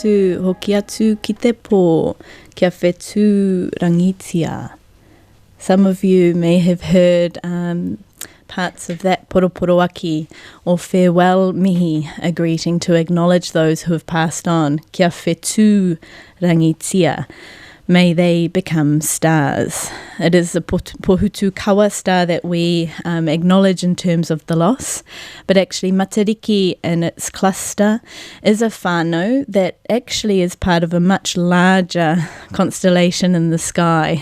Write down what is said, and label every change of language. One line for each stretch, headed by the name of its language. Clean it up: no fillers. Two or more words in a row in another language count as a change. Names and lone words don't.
Māori: atu ki te pō, kia whetū rangitia.
English: Some of you may have heard parts of that poroporoaki or farewell mihi, a greeting to acknowledge those who have passed on.
Māori: Kia whetū rangitia.
English: May they become stars. It is the pohutu kawa star that we acknowledge in terms of the loss, but actually Matariki in its cluster is a whānau that actually is part of a much larger constellation in the sky.